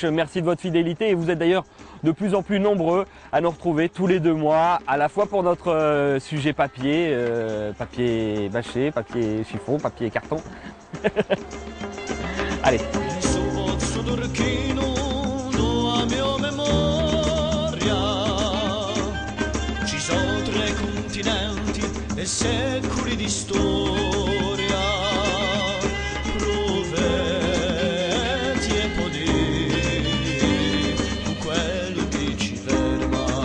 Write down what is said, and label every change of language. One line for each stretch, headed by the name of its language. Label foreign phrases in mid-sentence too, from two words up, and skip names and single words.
French: Merci de votre fidélité et vous êtes d'ailleurs de plus en plus nombreux à nous retrouver tous les 2 mois, à la fois pour notre sujet papier, papier bâché, papier chiffon, papier carton. Allez.
Italian: Ci sono 3 continenti e secoli di storia, profeti e poderi, quello che ci ferma,